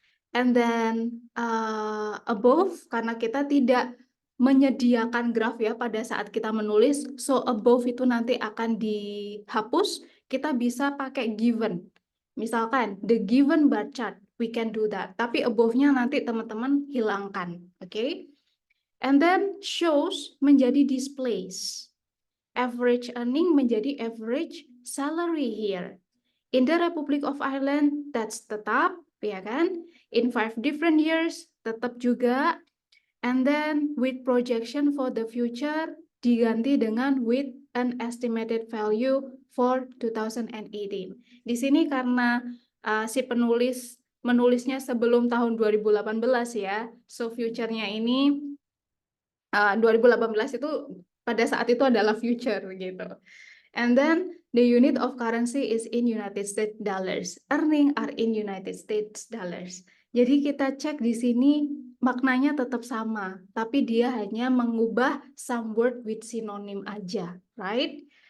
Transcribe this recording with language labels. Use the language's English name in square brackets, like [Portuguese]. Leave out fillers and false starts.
[English] And then above, [Indonesian] karena kita tidak menyediakan graf ya pada saat kita menulis, so above itu nanti akan dihapus, kita bisa pakai given. Misalkan, [English] the given bar chart, we can do that. [Indonesian] Tapi above-nya nanti teman-teman hilangkan, oke? [English] And then shows [Indonesian] menjadi displays. [English] Average earning [Indonesian] menjadi [English] average salary here. In the Republic of Ireland, that's [Indonesian] tetap, ya kan? [English] In 5 different years, [Indonesian] tetap juga. [English] And then with projection for the future, [Indonesian] diganti dengan [English] with an estimated value for 2018. [Indonesian] Di sini karena si penulis menulisnya sebelum tahun 2018 ya, so future-nya ini 2018 itu pada saat itu adalah future gitu. [English] And then the unit of currency is in United States dollars. Earning are in United States dollars. [Indonesian] Jadi kita cek di sini maknanya tetap sama, tapi dia hanya mengubah [English] some word with synonym [Indonesian] aja, [English] right?